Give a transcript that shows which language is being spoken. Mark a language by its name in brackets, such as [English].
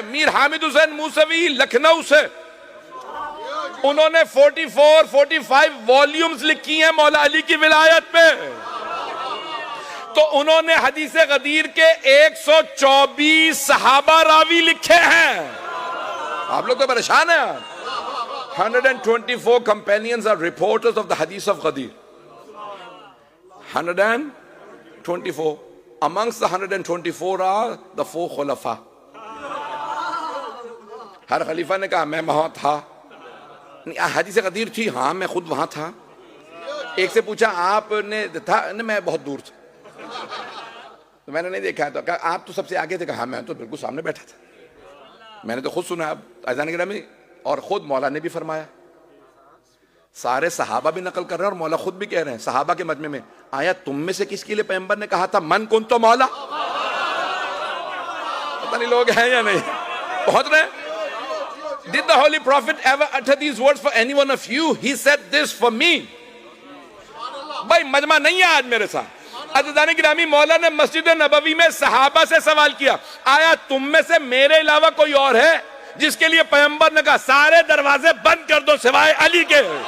[Urdu] میر حامد حسین موسوی لکھنؤ سے، انہوں نے 45 والیومز لکھی ہیں مولا علی کی ولایت پہ. تو انہوں نے حدیث غدیر کے 124 صحابہ راوی لکھے ہیں. آپ لوگ تو پریشان ہیں. [English] 124 companions are reporters of the hadith of Ghadir. 124. Amongst the 124 are the 4 خلفاء. [Urdu] ہر خلیفہ نے کہا میں وہاں تھا. حدیث غدیر تھی، ہاں میں خود وہاں تھا. ایک سے پوچھا آپ نے تھا؟ میں بہت دور تھا تو میں نے نہیں دیکھا. تو کہا آپ تو سب سے آگے تھے. کہا میں تو بالکل سامنے بیٹھا تھا، میں نے تو خود سنا. اب عزیزان گرامی، اور خود مولا نے بھی فرمایا، سارے صحابہ بھی نقل کر رہے ہیں اور مولا خود بھی کہہ رہے ہیں صحابہ کے مجمع میں، آیا تم میں سے کس کے لیے پیغمبر نے کہا تھا من کن تو مولا؟ پتہ نہیں لوگ ہیں یا نہیں پہنچ رہے ہیں. [English] Did the Holy Prophet ever utter these words for any one of you? He said this for me. [Urdu] بھائی مجمع نہیں ہے آج میرے ساتھ. عزیزان گرامی، مولا نے مسجد نبوی میں صحابہ سے سوال کیا، آیا تم میں سے میرے علاوہ کوئی اور ہے جس کے لیے پیغمبر نے کہا سارے دروازے بند کر دو سوائے علی کے؟